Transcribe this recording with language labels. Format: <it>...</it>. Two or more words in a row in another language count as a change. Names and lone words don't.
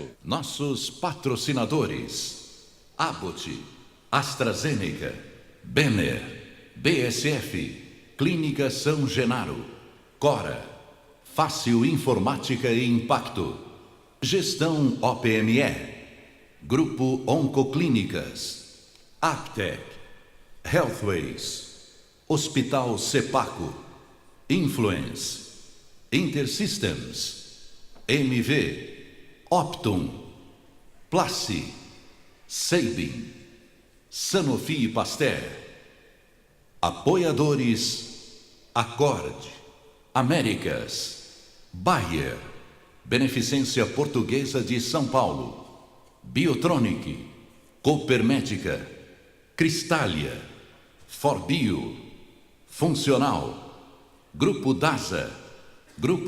<pt>Nossos patrocinadores: Abbott, AstraZeneca, Benner, BSF, Clínica São Genaro, Cora, Fácil Informática e Impacto, Gestão OPME, Grupo Oncoclínicas, Aptec, Healthways, Hospital Sepaco, Influence, Intersystems, MV, Optum, Placi, Sabin, Sanofi Pasteur. Apoiadores: Accord, Américas, Bayer, Beneficência Portuguesa de São Paulo, Biotronic, Cooper Médica, Cristália, Forbio, Funcional, Grupo DASA, Grupo</pt>